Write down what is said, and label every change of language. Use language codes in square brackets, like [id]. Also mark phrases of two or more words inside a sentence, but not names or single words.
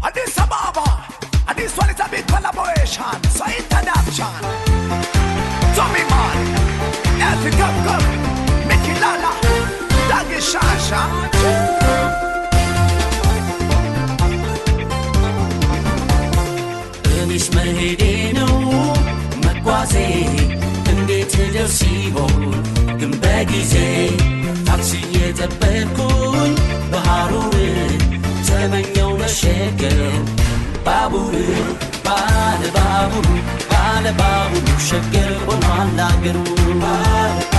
[en] Addis Ababa, and this one is a big collaboration, so introduction. Tommy Man, Elfie Gub, Mickey Lala, Dagi Shasha. Enish Mahedino, Magwaze, [am] እንዴት ደርስ ይሆን ግን በጊዜ ታክሲ የተበኩኝ ባህሩን ተመኘው ለሸገር ባቡር ባለ ባቡር ሸገር ሆኗል አገሩ ባለ